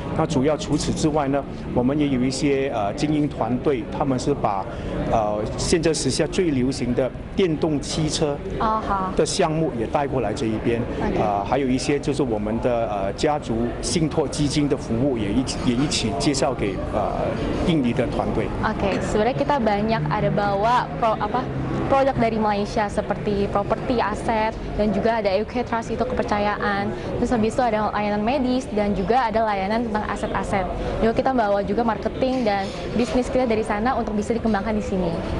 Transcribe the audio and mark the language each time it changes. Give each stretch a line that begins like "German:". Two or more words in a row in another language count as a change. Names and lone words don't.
Chinese: 那主要除此之外呢，我们也有一些精英团队，他们是把现在时下最流行的电动汽车的项目也带过来这一边。还有一些就是我们的家族信托基金的服务也一起介绍给印尼的团队。
Indonesian: Oke, sebenarnya kita banyak ada bawa produk dari Malaysia seperti properti, aset, dan juga ada UK Trust itu kepercayaan. Terus habis itu ada layanan medis dan juga ada layanan tentang aset-aset. Jadi kita bawa juga marketing dan bisnis kita dari sana untuk bisa dikembangkan di sini.